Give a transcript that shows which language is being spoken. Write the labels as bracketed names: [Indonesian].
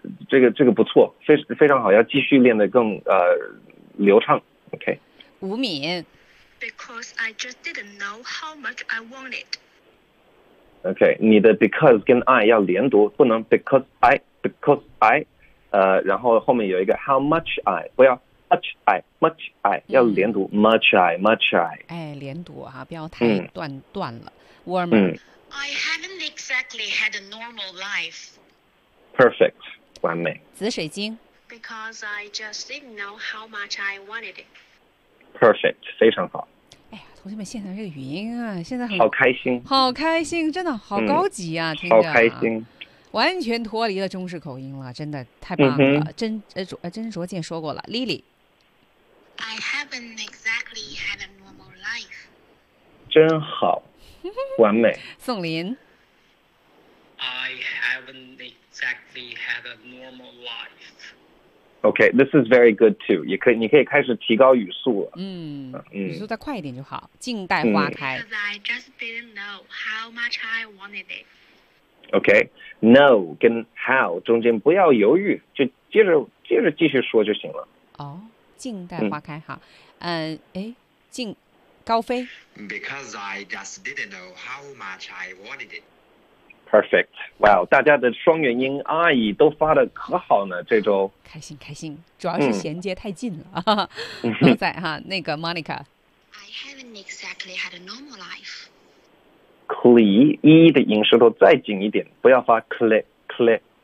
[Chinese] 这个不错，非常好，要继续练得更流畅。 [English] Okay. [Chinese] 吴敏。 [English] Because I just didn't know how much I wanted. [Chinese] Okay, 你的 because 跟 I 要连读，不能 [English] because I， [Chinese] 然后后面有一个 [English] how much I， [Chinese] 不要。 [English] Much I [Chinese] 要连读、 [English] Much I [Chinese] 哎，连读哈、啊，不要太断、断了。 Warmer、 [English] I haven't exactly had a normal life. Perfect [Chinese] 完美。紫水晶 [English] Because I just didn't know how much I wanted it. Perfect [Chinese] 非常好。哎呀，同学们，现在这个语音啊，现在很好开心，好开心，真的好高级啊、听着好开心，完全脱离了中式口音了，真的太棒了。真卓健说过了 ，Lily。 [English] I haven't exactly had a normal life. [Chinese] 真好，完美。宋林。 [English] I haven't exactly had a normal life. Okay, this is very good too. [Chinese] 也可以，你可以开始提高语速了。语速再快一点就好，静待花开。 [English] Because I just didn't know how much I wanted it. [Chinese] okay? No 跟 how 中间不要犹豫，就接着继续说就行了。哦，静待花开哈。静高飞。 [English] Because I just didn't know how much I wanted it. Perfect. [Chinese] Wow, 大家的双元音阿姨都发的可好呢，这周。开心开心，主要是衔接太近了。都在哈，那个 Monica。 [English] I haven't exactly had a normal life. [Chinese] Cle, e 的音舌头再紧一点，不要发 cle, cle.